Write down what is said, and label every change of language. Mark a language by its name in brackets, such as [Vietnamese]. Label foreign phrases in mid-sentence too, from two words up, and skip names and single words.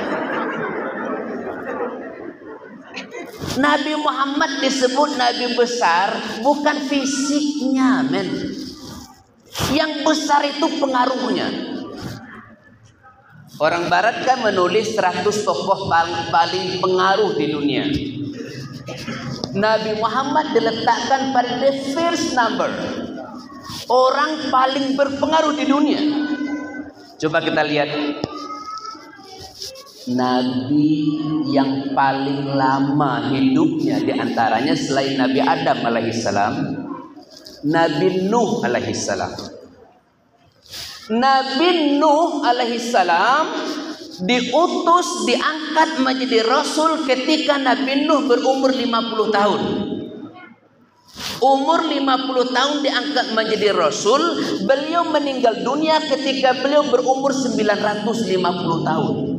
[Indonesian] Nabi Muhammad disebut Nabi besar bukan fisiknya, men. Yang besar itu pengaruhnya. Orang barat kan menulis 100 tokoh paling pengaruh di dunia. Nabi Muhammad diletakkan pada [English] the first number. [Indonesian] Orang paling berpengaruh di dunia. Coba kita lihat. Nabi yang paling lama hidupnya di antaranya selain Nabi Adam alaihissalam, Nabi Nuh alaihissalam. Nabi Nuh alaihissalam diutus, diangkat menjadi rasul ketika Nabi Nuh berumur 50 tahun. Umur 50 tahun diangkat menjadi rasul. Beliau meninggal dunia ketika beliau berumur 950 tahun.